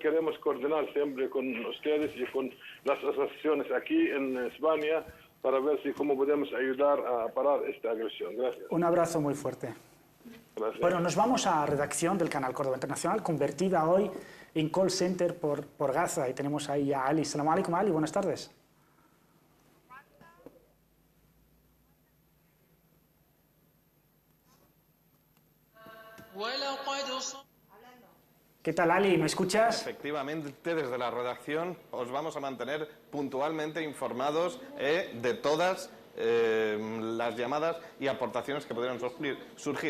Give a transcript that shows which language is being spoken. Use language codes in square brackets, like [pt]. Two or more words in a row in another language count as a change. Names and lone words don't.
[es] Queremos coordinar siempre con ustedes y con las asociaciones aquí en España para ver cómo podemos ayudar a parar esta agresión. Gracias. Un abrazo muy fuerte. Gracias. Bueno, nos vamos a la redacción del canal Córdoba Internacional, convertida hoy en call center por Gaza, y tenemos ahí a Ali. [ar] سلام عليكم, Ali, [es] buenas tardes. ¿Qué tal, Ali? ¿Me escuchas? Efectivamente, desde la redacción os vamos a mantener puntualmente informados de todas las llamadas y aportaciones que pudieran surgir.